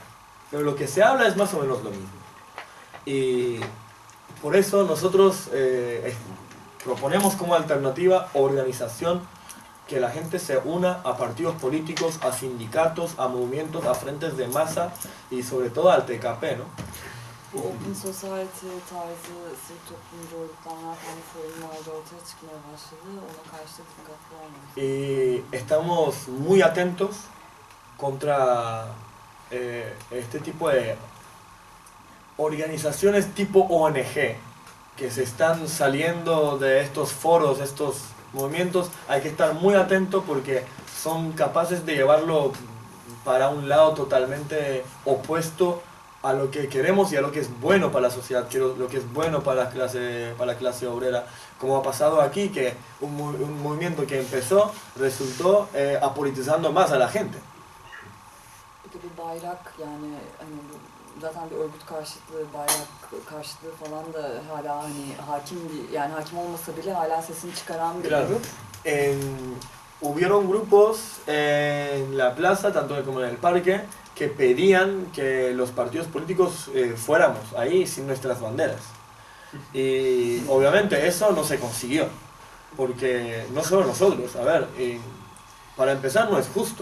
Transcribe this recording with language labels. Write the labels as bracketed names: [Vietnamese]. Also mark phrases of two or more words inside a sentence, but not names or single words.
[Spanish] Pero lo que se habla es más o menos lo mismo. Y por eso nosotros proponemos como alternativa organización, que la gente se una a partidos políticos, a sindicatos, a movimientos, a frentes de masa y sobre todo al TKP, ¿no? [Turkish] Bu Open Society tarzı sivil toplumcu örgütlenme falan forumlar da ortaya çıkmaya başladı. Ona karşı da dikkatli olmalıyız. [Spanish] Y estamos muy atentos contra este tipo de organizaciones tipo ONG que se están saliendo de estos foros, estos movimientos. Hay que estar muy atentos porque son capaces de llevarlo para un lado totalmente opuesto a lo que queremos y a lo que es bueno para la sociedad, lo que es bueno para la clase obrera, como ha pasado aquí, que un movimiento que empezó resultó apolitizando más a la gente. [Turkish] Peki bir bayrak, yani hani zaten bir örgüt karşıtlığı, bayrak karşıtlığı falan da hala hani hakim olmasa bile hala sesini çıkaran bir grup. [Spanish] Hubieron grupos en la plaza, tanto como en el parque, que pedían que los partidos políticos fuéramos ahí sin nuestras banderas. Y obviamente eso no se consiguió, porque no solo nosotros, a ver, para empezar no es justo.